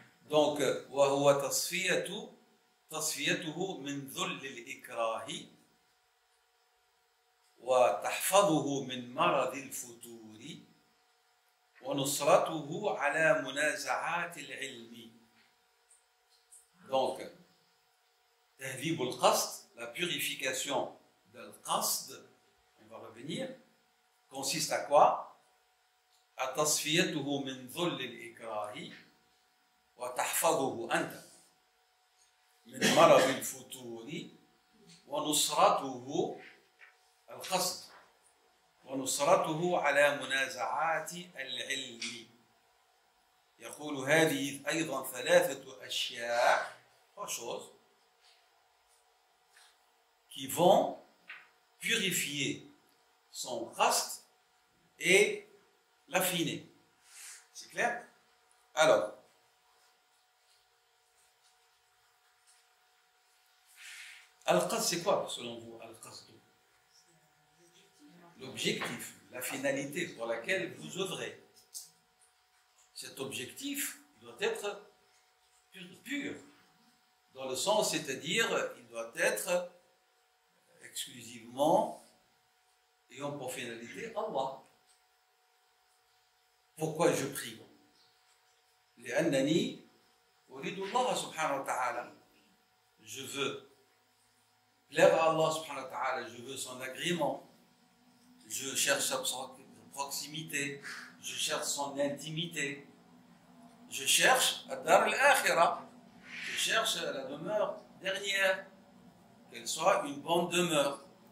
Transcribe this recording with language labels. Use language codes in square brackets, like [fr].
[fr] Donc, [ar] وهو تصفيته من ذل الإكراه وتحفظه من مرض الفتور ونصرته على منازعات العلم. [fr] Donc, [ar] تهذيب القصد, [fr] la purification de l'qasd, on va revenir, consiste à quoi? [ar] À تصفيته من ذل الإكراه وتحفظه أنت من مرض الفتور ونصرته القصد ونصرته على منازعات العلم. يقول هذه أيضا ثلاثة أشياء, [fr] trois choses, qui vont purifier son qasd et l'affiner. C'est clair? Alors, al-qasd, c'est quoi selon vous, al-qasd? L'objectif, la finalité pour laquelle vous œuvrez. Cet objectif doit être pur, dans le sens, c'est-à-dire, il doit être exclusivement ayant pour finalité Allah. Pourquoi je prie? [ar] لأنني أريد الله سبحانه وتعالى. [fr] Je veux plaire à Allah subhanahu wa ta'ala, je veux son agrément, je cherche sa proximité, je cherche son intimité, je cherche ad-dar al-akhirah, je cherche la demeure dernière, qu'elle soit une bonne demeure.